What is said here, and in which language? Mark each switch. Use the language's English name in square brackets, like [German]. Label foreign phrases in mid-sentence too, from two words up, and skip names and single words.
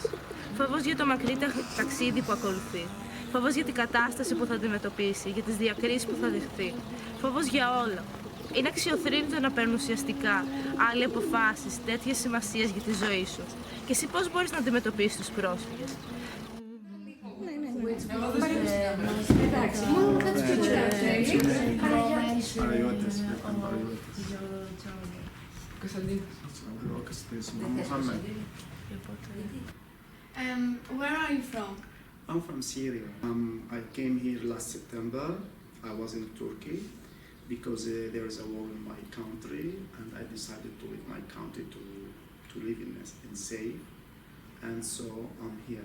[Greek] Φόβος για το μακρύ ταξίδι που ακολουθεί. Φόβος για την κατάσταση που θα αντιμετωπίσει, για τις διακρίσεις που θα δεχθεί. Φόβος για όλα. Είναι αξιοθρύνητο να παίρνουν ουσιαστικά άλλοι αποφάσεις τέτοιες σημασίες για τη ζωή σου. Και εσύ πώς μπορείς να αντιμετωπίσεις τους πρόσφυγες? Εντάξει, μόνο κάτι [English] Where are you from? I'm from Syria. I came here last September. I was in Turkey because there is a war in my country, and I decided to leave my country to live in safe, and so I'm here.